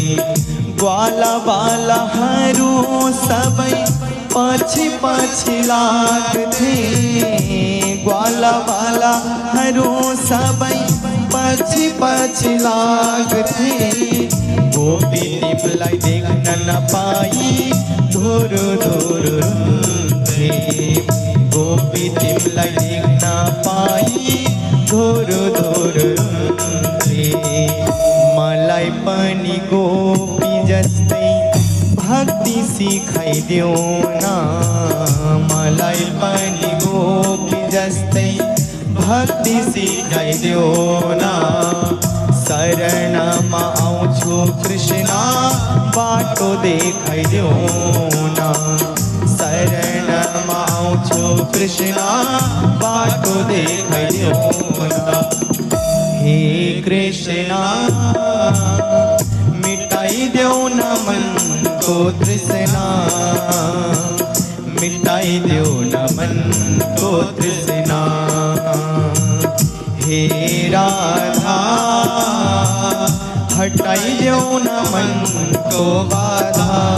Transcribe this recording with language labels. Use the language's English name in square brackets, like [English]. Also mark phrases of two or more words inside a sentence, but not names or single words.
[Nepali] ग्वाला वाला हरो सबई पाछी पाछी लागथे ग्वाला वाला हरो सबई पाछी पाछी लागथे गोपी तिमलाई देख न पाई धोर धोर रुंधे गोपी तिमलाई देख न पाई धोर धोर रुंधे मलाई पनि गोपी जस्तै भक्ति सिखाइ देऊ ना मलाई पनि गोपी जस्तै भक्ति सिखाइ देऊ ना शरणमा आउँछु कृष्ण बाटो देखाइ देऊ ना शरणमा आउँछु कृष्ण बाटो देखाइ देऊ ना हे कृष्ण [Hindi] मिटाई दो न मन को तृष्णा मिटाई दो न मन को तृष्णा हे राधा हटाई दो न मन को बाधा